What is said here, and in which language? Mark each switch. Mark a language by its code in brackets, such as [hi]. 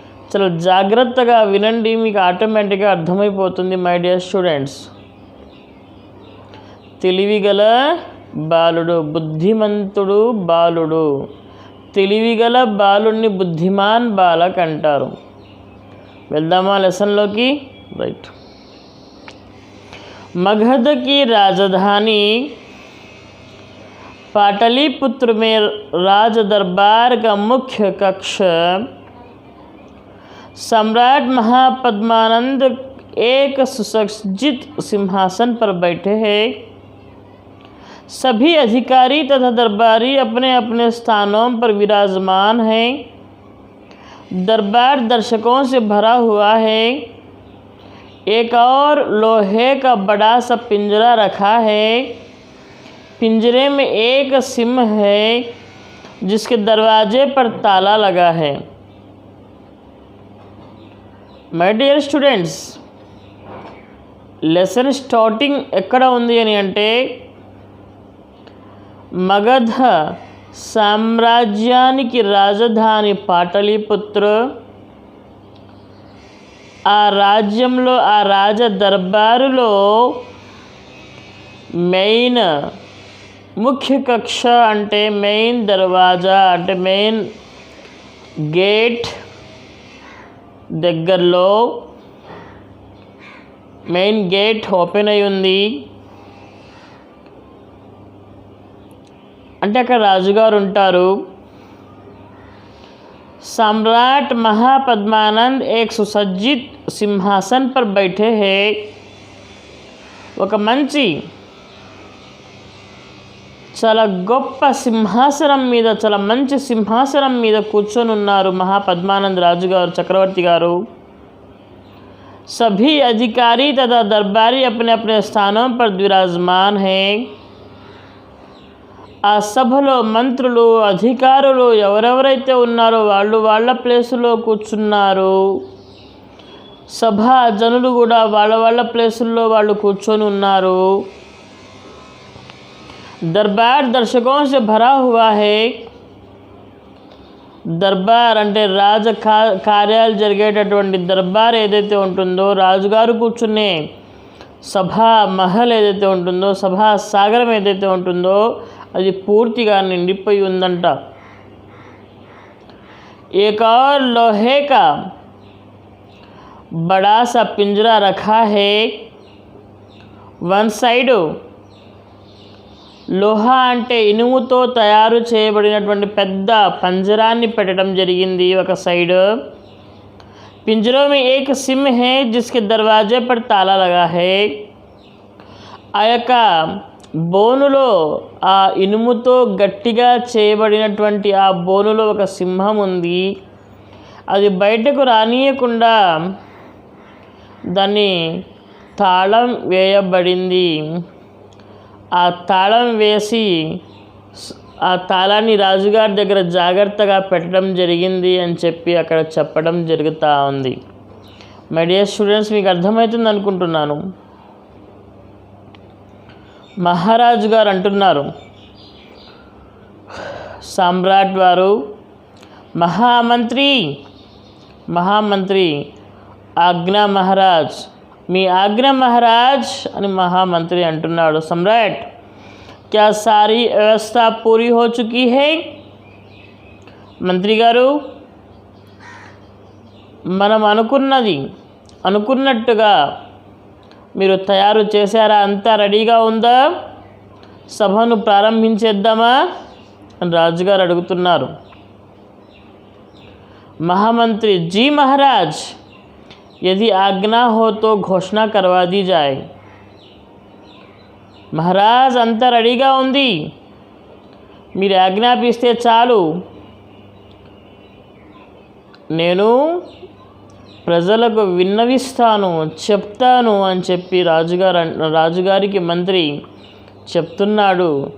[te] చాలా జాగ్రత్తగా వినండి, మీకు ఆటోమేటిక్గా అర్థమైపోతుంది. మై డియర్ స్టూడెంట్స్, తెలివిగల బాలుడు, బుద్ధిమంతుడు బాలుడు. తెలివిగల బాలుడిని బుద్ధిమాన్ బాలక్ అంటారు. వెళ్దామా లెసన్లోకి? రైట్. [hi] मगध की राजधानी पाटलिपुत्र में राज दरबार का मुख्य कक्ष सम्राट महापद्मानंद एक सुसज्जित सिंहासन पर बैठे हैं. सभी अधिकारी तथा दरबारी अपने अपने स्थानों पर विराजमान हैं. दरबार दर्शकों से भरा हुआ है. एक और लोहे का बड़ा सा पिंजरा रखा है. पिंजरे में एक सिंह है जिसके दरवाजे पर ताला लगा है. [te] My dear students, lesson starting ఎక్కడ ఉంది అని అంటే, మగధ సామ్రాజ్యానికి రాజధాని పాటలీపుత్ర. ఆ రాజ్యంలో, ఆ రాజ దర్బారులో మెయిన్ ముఖ్య కక్ష అంటే మెయిన్ దర్వాజా అంటే మెయిన్ గేట్ దగ్గరలో మెయిన్ గేట్ ఓపెన్ అయి ఉంది. అంటే అక్కడ రాజుగారు ఉంటారు. [hi] सम्राट महापद्मानंद एक सुसज्जित सिंहासन पर बैठे हैं. [te] ఒక మంచి చాలా గొప్ప సింహాసనం మీద, చాలా మంచి సింహాసనం మీద కూర్చొని ఉన్నారు మహాపద్మానంద రాజు గారు, చక్రవర్తి గారు. [hi] सभी अधिकारी तथा दरबारी अपने अपने स्थानों पर विराजमान हैं। [te] ఆ సభలో మంత్రులు అధికారులు ఎవరెవరైతే ఉన్నారో వాళ్ళు వాళ్ళ ప్లేసులో కూర్చున్నారు. సభా జనులు కూడా వాళ్ళ వాళ్ళ ప్లేసుల్లో వాళ్ళు కూర్చొని ఉన్నారు. [hi] दरबार दर्शकों से भरा हुआ है. [te] దర్బార్ అంటే కార్యాలు జరిగేటటువంటి దర్బార్ ఏదైతే ఉంటుందో, రాజుగారు కూర్చునే సభా మహల్ ఏదైతే ఉంటుందో, సభా సాగరం ఏదైతే ఉంటుందో అది పూర్తిగా నిండిపోయి ఉందంట. [hi] एक और लोहे का बड़ा सा पिंजरा रखा है. [te] వన్ సైడ్ లోహా అంటే ఇనుముతో తయారు చేయబడినటువంటి పెద్ద పంజరాన్ని పెట్టడం జరిగింది ఒక సైడ్. [hi] पिंजरों में एक सिम है जिसके दरवाजे पर ताला लगा है. [te] ఆ యొక్క బోనులో ఆ ఇనుముతో గట్టిగా చేయబడినటువంటి ఆ బోనులో ఒక సింహం ఉంది. అది బయటకు రానియకుండా దాన్ని తాళం వేయబడింది. ఆ తాళం వేసి ఆ తాళాన్ని రాజుగారి దగ్గర జాగ్రత్తగా పెట్టడం జరిగింది అని చెప్పి అక్కడ చెప్పడం జరుగుతూ ఉంది. మై డియర్ స్టూడెంట్స్, మీకు అర్థమవుతుంది అనుకుంటున్నాను. మహారాజు గారు అంటున్నారు, సామ్రాట్ వారు, మహామంత్రి ఆజ్ఞా మహారాజ్, మీ ఆజ్ఞ మహారాజ్ అని మహామంత్రి అంటున్నాడు. [hi] సమ్రాట్, क्या सारी व्यवस्था पूरी हो चुकी है? [te] మంత్రి గారు, మనం అనుకున్నట్టుగా మీరు తయారు చేశారా? అంతా రెడీగా ఉందా? సభను ప్రారంభించేద్దామా అని రాజుగారు అడుగుతున్నారు. [hi] महामंत्री, जी महाराज, यदि आज्ञा हो तो घोषणा करवा दी जाए. [te] మహారాజ్, అంతా రెడీగా ఉంది, మీరు ఆజ్ఞాపిస్తే చాలు, నేను ప్రజలకు విన్నవిస్తాను, చెప్తాను అని చెప్పి రాజుగారికి మంత్రి చెప్తున్నాడు.